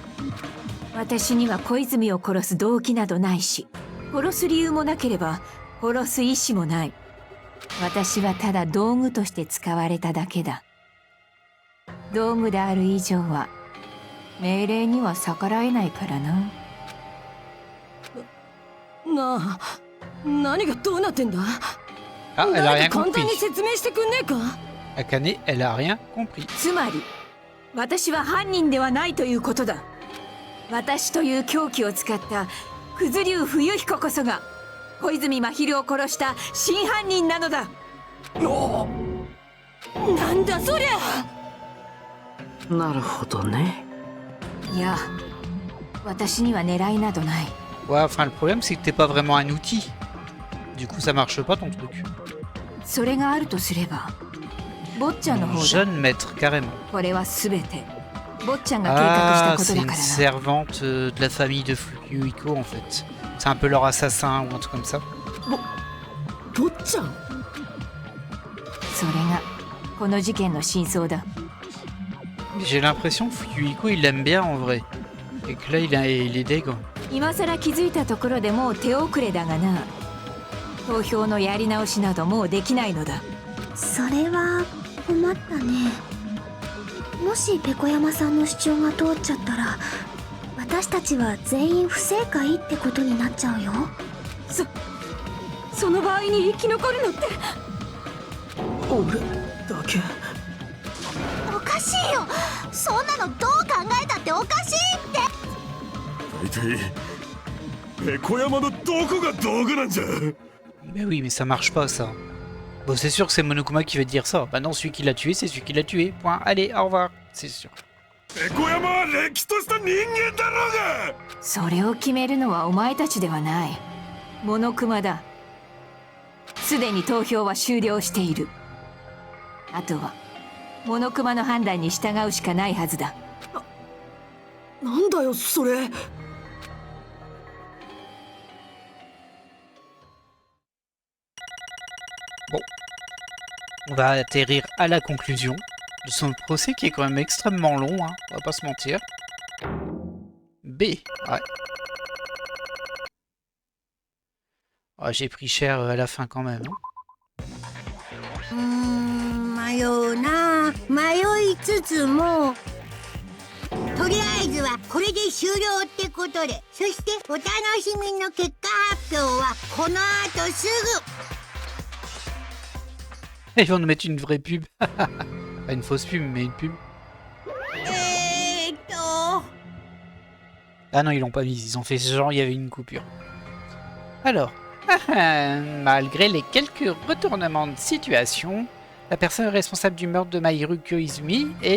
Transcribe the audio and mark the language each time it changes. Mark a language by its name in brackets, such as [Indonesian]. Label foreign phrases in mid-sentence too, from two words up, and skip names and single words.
[Japanese] 私には小泉を殺す動機などないし、殺す理由もなければ殺す意志もない。私はただ道具として使われただけだ。道具である以上は命令には逆らえないからな。なあ、何がどうなってんだ。 [French] Ah, elle a rien [Japanese] 簡 [French] compris. [Japanese] 単に説明してくんねえか。 [French] Akane, elle a rien compris. [Japanese] つまり私は犯人ではないということだ。私という凶器を使ったクズリュウ冬彦こそが小泉真昼を殺した真犯人なのだ。なんだそりゃ。なるほどね。いや、私には狙いなどない。 [French] Ouais, enfin, le problème, c'est que t'es pas vraiment un outil. Du coup, ça marche pas ton truc. [Japanese] それがあるとすれば坊ちゃんの方だ。 [French] Jeune maître, carrément. [Japanese] これはすべて坊ちゃんが計画した [French] Ah, [Japanese] こと [French] c'est [Japanese] だ [French] une [Japanese] からな。 [French] servante de la famille de Fuyuhiko en fait. C'est un peu leur assassin ou un truc comme ça. [Japanese] 坊ちゃん。それがこの事件の真相だ。 [French] J'ai l'impression que Fuyuhiko il l'aime bien en vrai. Et que là il est deg. [Japanese] 今さら気づいたところでもう手遅れだがな。投票のやり直しなどもうできないのだ。それは困ったね。もしペコ山さんの主張が通っちゃったら私たちは全員不正解ってことになっちゃうよ。その場合に生き残るのって俺だけ。おかしいよ。そんなのどう考えたっておかしいって。大体ペコ山のどこが道具なんじゃ。 [French] Mais oui, mais ça marche pas ça. Bon, c'est sûr que c'est Monokuma qui va dire ça. Bah non, celui qui l'a tué, c'est celui qui l'a tué. Point. Allez, au revoir. C'est sûr. [Japanese] ペコ山はれっきとした人間だろうが。それを決めるのはお前たちではない。モノクマだ。すでに投票は終了している。あとはモノクマの判断に従うしかないはずだ。なんだよそれ。 [French] Bon. On va atterrir à la conclusion de son procès qui est quand même extrêmement long, hein, on va pas se mentir. B. Ouais. Oh, j'ai pris cher à la fin quand même. Hein. [Japanese] 迷うな。迷いつつもとりあえずはこれで終了ってことで、そしてお楽しみの結果発表はこの後すぐ。 [French] Ils vont nous mettre une vraie pub. Pas une fausse pub, mais une pub. Ah non, ils l'ont pas mis. Ils ont fait genre il y avait une coupure. Alors, malgré les quelques retournements de situation, la personne responsable du meurtre de Mahiru Koizumi est...